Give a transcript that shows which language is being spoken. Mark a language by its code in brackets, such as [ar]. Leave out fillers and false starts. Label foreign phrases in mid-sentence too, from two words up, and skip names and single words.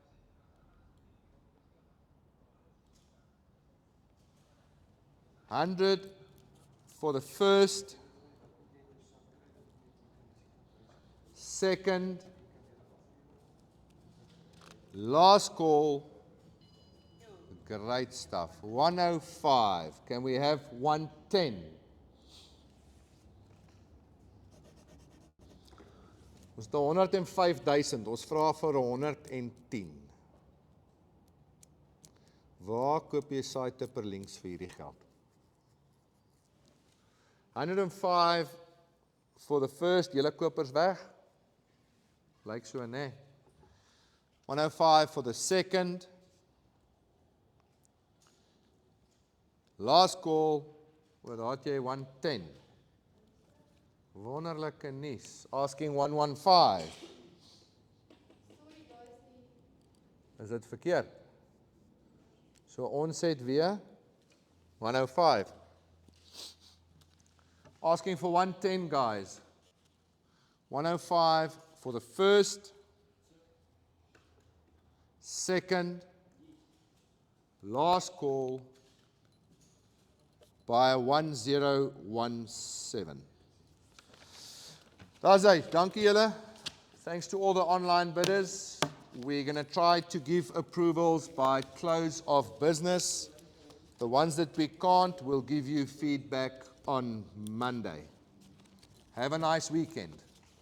[en] $100 for the first, second, last call. Great stuff. 105. Can we have 110? [af] Ons het 105,000. Ons vra vir 110. Waar koop jy site per links vir hierdie geld? [en] 105 for the first. [af] Julle kopers weg. Lyk so, nee. 105 [en] for the second. Last call, [af] wat had jy 110? Wonderlike nuus. Asking 115. Is dit verkeerd? So ons het weer 105. [en] Asking for 110, guys. 105 for the first, second, last call, by 1017. [af] Daar's hy, dankie julle. [en] Thanks to all the online bidders. We're going to try to give approvals by close of business. The ones that we can't, we'll give you feedback on Monday. Have a nice weekend.